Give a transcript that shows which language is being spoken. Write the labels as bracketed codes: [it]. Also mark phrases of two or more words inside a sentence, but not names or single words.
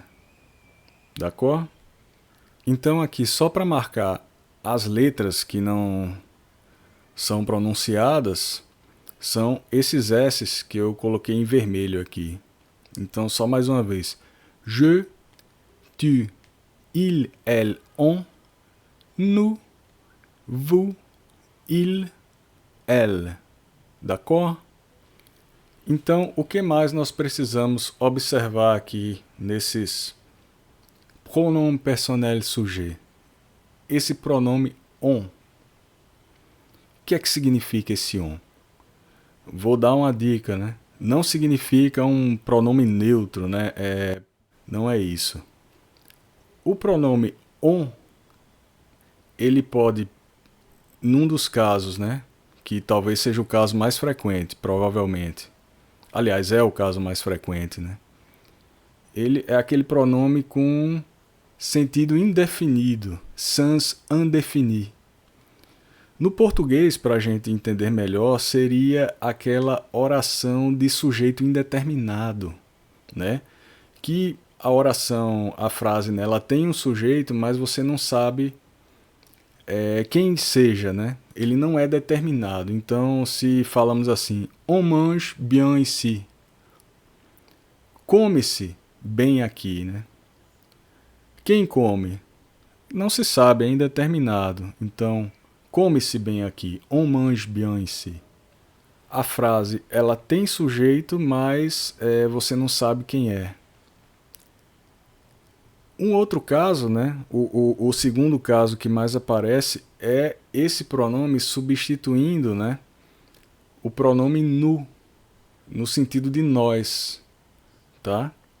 [fr] D'accord? [pt] Então aqui, só para marcar as letras que não são pronunciadas, são esses S's que eu coloquei em vermelho aqui. Então, só mais uma vez. [fr] Je, tu, il, elle, on, nous, vous, il, elle. D'accord? [pt] Então, o que mais nós precisamos observar aqui nesses [fr] pronoms personnels sujets? [pt] Esse pronome on. O que é que significa esse on? Vou dar uma dica, né? Não significa um pronome neutro, né? Não é isso. O pronome on, ele pode, num dos casos, né? Que talvez seja o caso mais frequente, provavelmente. Aliás, é o caso mais frequente, né? Ele é aquele pronome com sentido indefinido, [fr] sans indéfini. [pt] No português, para a gente entender melhor, seria aquela oração de sujeito indeterminado, né? Que a oração, a frase, né, ela tem um sujeito, mas você não sabe quem seja, né? Ele não é determinado. Então, se falamos assim, [fr] on mange bien ici, [pt] come-se bem aqui, né? Quem come? Não se sabe, é indeterminado. Então, come-se bem aqui. [fr] On mange bien ici. [pt] A frase, ela tem sujeito, mas você não sabe quem é. Um outro caso, né? O segundo caso que mais aparece é esse pronome substituindo, né, o pronome nous, no sentido de nós, tá?